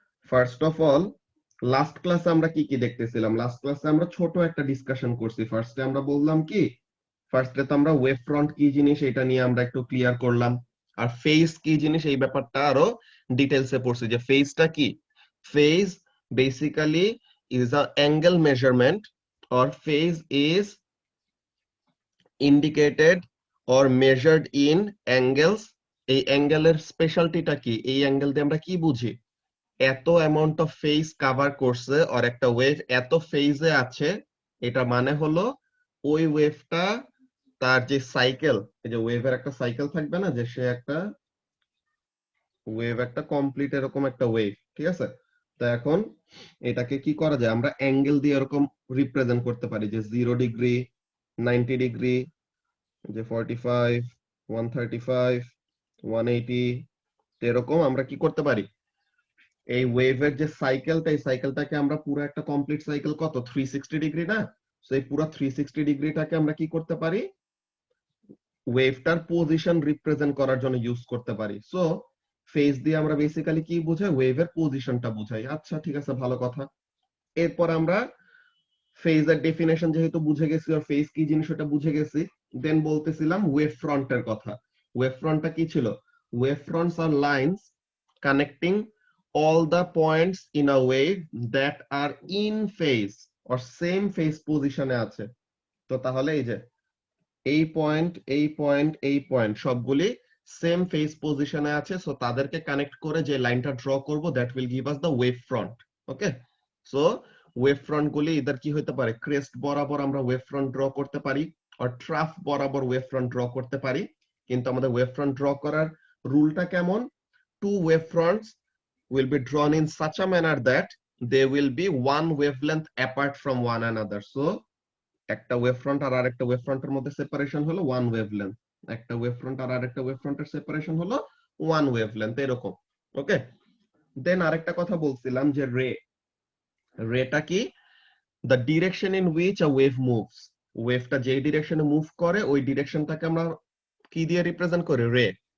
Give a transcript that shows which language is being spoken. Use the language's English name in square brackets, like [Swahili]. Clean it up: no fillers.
[Bangla] First of all, last ক্লাসে আমরা কি কি দেখতেছিলাম? লাস্ট ক্লাসে আমরা ছোট একটা ডিসকাশন করছি। ফার্স্টে আমরা বললাম কি, ফার্স্টে তো আমরা ওয়েভ ফ্রন্ট কি জিনিস এটা নিয়ে আমরা একটু ক্লিয়ার করলাম, আর ফেজ কি জিনিস এই ব্যাপারটা আরো ডিটেলসে পড়ছি, যে ফেজটা কি। [English] Phase basically is a angle measurement, or phase is indicated or measured in angles। [Bangla] এই অ্যাঙ্গেলের স্পেশালিটিটা কি, এই অ্যাঙ্গেল দিয়ে আমরা কি বুঝি, এত অ্যামাউন্ট অফ ফেজ কভার করছে আর একটা ওয়েভ এত ফেজে আছে, এটা মানে হলো ওই ওয়েভটা তার যে সাইকেল, এই যে ওয়েভের একটা সাইকেল থাকবে না, যে সে একটা ওয়েভ একটা কমপ্লিট এরকম একটা ওয়েভ, ঠিক আছে? তো এখন এটাকে কি করা যায়, আমরা অ্যাঙ্গেল দিয়ে এরকম রিপ্রেজেন্ট করতে পারি, যে 0 ডিগ্রি, 90 ডিগ্রি, যে 45, 135, 180, এরকম আমরা কি করতে পারি, এই ওয়েভের যে সাইকেলটা, এই সাইকেলটাকে আমরা পুরো একটা কমপ্লিট সাইকেল কত 360 ডিগ্রি না, সো এই পুরো 360 ডিগ্রিটাকে আমরা কি করতে পারি, ওয়েভটার পজিশন রিপ্রেজেন্ট করার জন্য ইউজ করতে পারি। সো ফেজ দিয়ে আমরা বেসিক্যালি কি বুঝাই, ওয়েভের পজিশনটা বুঝাই। আচ্ছা ঠিক আছে, ভালো কথা। এরপর আমরা ফেজের ডেফিনেশন যেহেতু বুঝে গেছি, আর ফেজ কি জিনিস ওটা বুঝে গেছি, দেন বলতেছিলাম ওয়েভ ফ্রন্টের কথা। ওয়েভ ফ্রন্টটা কি ছিল? [English] wave fronts are lines connecting all the points in a wave that are in phase or same phase [Bangla] পজিশনে আছে। তো তাহলে এই যে এই পয়েন্ট, এই পয়েন্ট, এই পয়েন্ট সবগুলি সেম ফেজ পজিশনে আছে, সো তাদেরকে কানেক্ট করে যে লাইনটা ড্র করব, [English] That will give us the wave front. [Bangla] Okay, so wave front গুলি ইদার কি হতে পারে, ক্রেস্ট বরাবর আমরা ওয়েভ ফ্রন্ট ড্র করতে পারি, আর ট্রাফ বরাবর ওয়েভ ফ্রন্ট ড্র করতে পারি, কিন্তু আমাদের ওয়েভ ফ্রন্ট ড্র করার রুলটা কেমন? [English] Two wave fronts will be drawn in such a manner that they will be one wavelength apart from one another. [Bangla] So একটা ওয়েভ ফ্রন্ট আর আরেকটা ওয়েভ ফ্রন্টের মধ্যে সেপারেশন হলো ওয়ান ওয়েভলেন্থ, একটা ওয়েভ ফ্রন্ট আর আরেকটা wave ফ্রন্টের সেপারেশন হলো one wavelength, এরকম। ওকে, দেন আরেকটা কথা বলছিলাম যে রেটা কি? [English] the direction in which a wave moves, [Bangla] ওয়েভটা যেই ডিরেকশনে মুভ করে ওই ডিরেকশনটাকে আমরা কি দিয়ে রিপ্রেজেন্ট করি? রে।